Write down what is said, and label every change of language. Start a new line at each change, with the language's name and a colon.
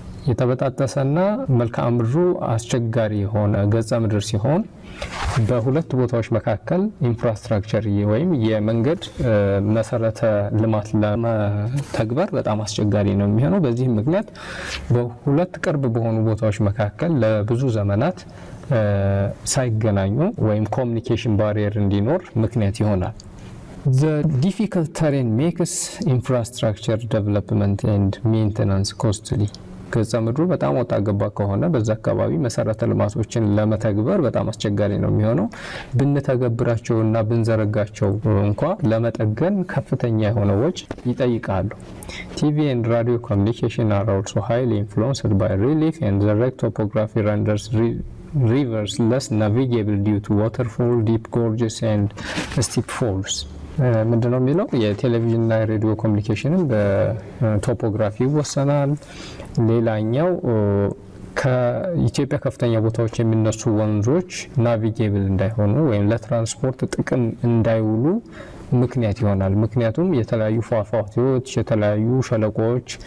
Amharic: የተበጣጠሰና መልክዓ ምድሩ አስቸጋሪ የሆነ ገጸ ምድር ሲሆን በሁለት ቦታዎች መካከል ኢንፍራስትራክቸር ወይም የመንገድ መሰረተ ልማት ለመተግበር በጣም አስቸጋሪ ነው የሚሆነው። በዚህ ምክንያት በሁለት ቅርብ በሆኑ ቦታዎች መካከል ለብዙ ዘመናት ሳይገናኙ ወይም ኮሚኒኬሽን ባሪየር እንዲኖር ምክንያት ይሆናል።
English: The difficult terrain makes infrastructure development and maintenance costly.
Amharic: ገጸ ምድሩ በጣም ወጣ ገባ ከሆነ በዛ አካባቢ መሰረተ ልማቶችን ለመተግበር በጣም አስቸጋሪ ነው የሚሆነው። ብንተገብራቸውና ብንዘረጋቸው እንኳን ለመጠገን ከፍተኛ የሆነ ወጪ ይጠይቃሉ።
English: TV and radio communication are also highly influenced by relief, and the rugged topography renders rivers less navigable due to waterfall, deep gorges and steep falls.
Amharic: ምንድነው የሚለው የቴሌቪዥን እና ሬዲዮ ኮሚኒኬሽንን በቶፖግራፊ ይወሰናል። ሌላኛው ከኢትዮጵያ ከፍተኛ ቦታዎች የሚነሱ ወንዞች ናቪጌብል እንዳይሆኑ ወይም ለትራንስፖርት ጥቅም እንዳይውሉ ምክንያት ይሆናል። ምክንያቱም የተለያዩ ፏፏቴዎች፣ የተለያዩ ሸለቆዎች